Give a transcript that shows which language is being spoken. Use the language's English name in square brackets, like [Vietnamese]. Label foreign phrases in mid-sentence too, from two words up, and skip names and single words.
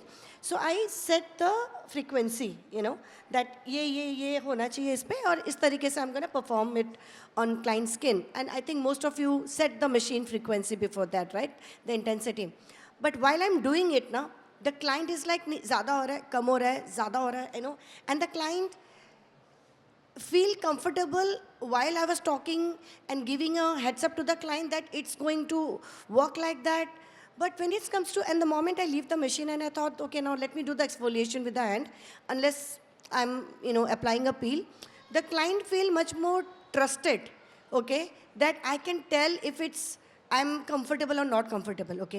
[English] So I set the frequency, that [Hindi] ये होना चाहिए इस पे, और इस तरीके से [English] I'm going to perform it on client skin. And I think most of you set the machine frequency before that, right? The intensity. But while I'm doing it now, the client is like, [Hindi] ज़्यादा हो रहा है, कम हो रहा है, ज़्यादा हो रहा है, [English] and the client feel comfortable while I was talking and giving a heads up to the client that it's going to work like that. But when it comes to, and the moment I leave the machine and I thought, okay, now let me do the exfoliation with the hand, unless I'm, applying a peel, the client feel much more trusted, okay, that I can tell if it's I'm comfortable or not comfortable, okay?